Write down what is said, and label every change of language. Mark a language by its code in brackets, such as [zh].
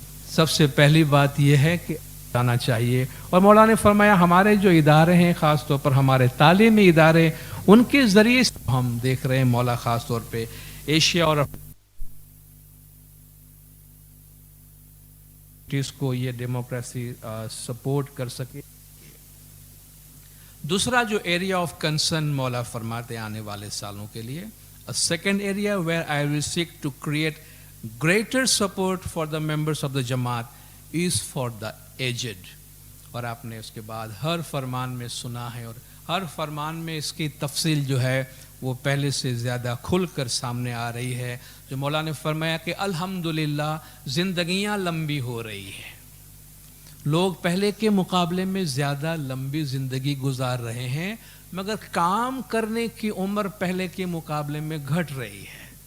[hi] सबसे पहली बात यह है कि आना चाहिए। और मौला ने फरमाया हमारे जो इदारे हैं, ख़ास तौर पर हमारे तालीमी इदारे, उनके ज़रिए हम देख रहे हैं मौला ख़ास तौर पे एशिया और को ये डेमोक्रेसी सपोर्ट कर सके। दूसरा जो एरिया ऑफ कंसर्न मौला फरमाते आने वाले सालों के लिए, [en] a second area where I will seek to create greater support for the members of the Jamaat is for the aged। [hi] और आपने उसके बाद हर फरमान में सुना है और हर फरमान में इसकी तफसील जो है वो पहले से ज़्यादा खुलकर सामने आ रही है। जो मौला ने फरमाया कि अल्हम्दुलिल्लाह ज़िंदगियाँ लंबी हो रही है, लोग पहले के मुकाबले में ज़्यादा लंबी ज़िंदगी गुजार रहे हैं, मगर काम करने की उम्र पहले के मुकाबले में घट रही है।